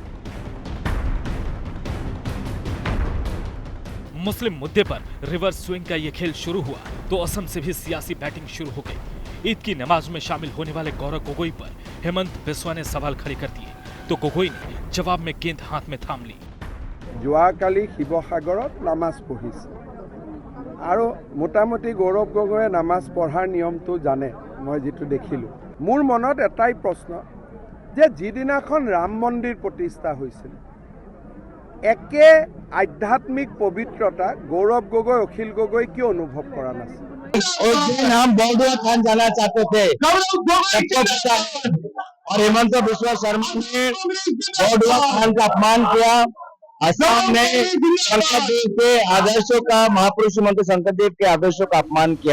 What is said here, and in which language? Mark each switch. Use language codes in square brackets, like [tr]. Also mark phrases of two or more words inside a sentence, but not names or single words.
[hi] मुस्लिम मुद्दे पर रिवर्स स्विंग का ये खेल शुरू हुआ तो असम से भी सियासी बैटिंग शुरू हो गई। ईद की नमाज में शामिल होने वाले गौरव गोगोई पर हेमंत बिस्वा ने सवाल खड़े कर दिए तो गोगोई ने जवाब में गेंद हाथ में थाम ली। [as] যোৱাকালি শিৱসাগৰত নামাজ পঢ়িছে আৰু মোটামুটি গৌৰৱ গগৈয়ে নামাজ পঢ়াৰ নিয়মটো জানে। মই যেটো দেখিলোঁ, মোৰ মনত এটাই প্ৰশ্ন যে যিদিনাখন ৰাম মন্দিৰ প্ৰতিষ্ঠা হৈছিল, একে আধ্যাত্মিক পবিত্ৰতা গৌৰৱ গগৈ, অখিল গগৈ কিয় অনুভৱ কৰা নাছিল? [hi] उस दिन हम बॉर्डर खान जाना चाहते थे और हेमंत बिस्वा शर्मा ने बॉर्डर खान का अपमान किया। असम ने शंकर देव के आदर्शों का, महापुरुष मंत्री शंकर देव के आदर्शों का अपमान किया।